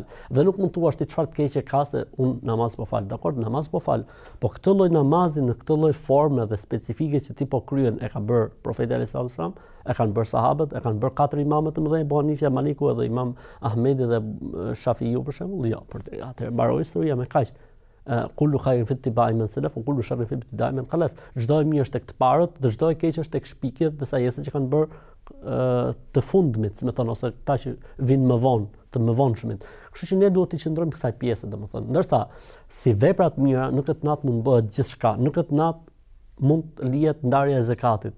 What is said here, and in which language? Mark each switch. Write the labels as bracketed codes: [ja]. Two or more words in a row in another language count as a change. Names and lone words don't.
[sq] Dhe nuk mund thua ti çfarë të keqe ka se un namaz po fal. Dakor, namaz po fal. Po këtë lloj namazi në këtë lloj forme dhe specifike që ti po kryen e ka bër profeti [ar] عليه السلام, [sq] e kanë bër sahabët, e kanë bër 4 imamët të mëdhenj, Abu Hanifa, Maliku edhe Imam Ahmedi dhe Shafiu për shembull. Jo, për atë mbaroi historia me kaq. [ar] كل خير في اتباع من سلف وكل شر في ابتداع من خلف. [sq] Çdo e mirë është tek të parët, dhe çdo e keq është tek shpikjet dhe sajesat që kanë bër të fundmit, me thënë, ose ta që vinë më vonë, të më vonshmit. Kështu që ne duhet të qëndrojmë kësaj pjese, domethënë. Ndërsa si vepra të mira në këtë natë mund bëhet gjithçka. Në këtë natë mund lihet ndarja e zakatit.